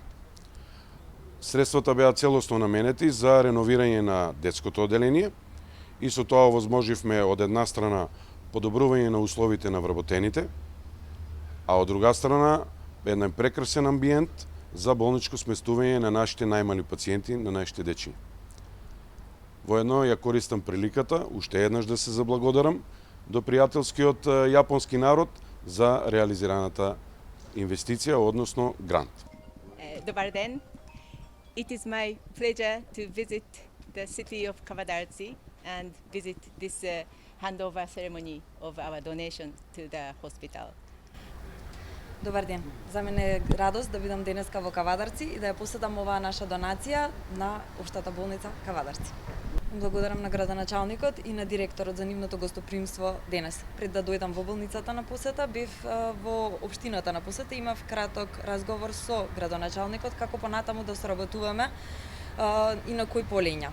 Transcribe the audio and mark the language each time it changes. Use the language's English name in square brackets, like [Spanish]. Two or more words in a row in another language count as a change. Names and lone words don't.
[Macedonian] Средствата беа целосно наменети за реновирање на детското оделение и со тоа овозможивме од една страна подобрување на условите на вработените, а од друга страна еден прекрасен амбиент за болничко сместување на нашите најмали пациенти, на нашите дечи. Воедно ја користам приликата уште еднаш да се заблагодарам до пријателскиот јапонски народ за реализираната инвестиција, односно грант. Добар ден. [English] It is my pleasure to visit the city of Kavadarci and visit this handover ceremony of our donation to the hospital. [Macedonian] Добар ден. За мене е радост да бидам денеска во Кавадарци и да ја посетам оваа наша донација на Општата болница Кавадарци. Благодарам на градоначалникот и на директорот за нивното гостопримство денес. Пред да дојдам во болницата на посета, бев во општината на посета, имав краток разговор со градоначалникот како понатаму да соработуваме и на кои полења.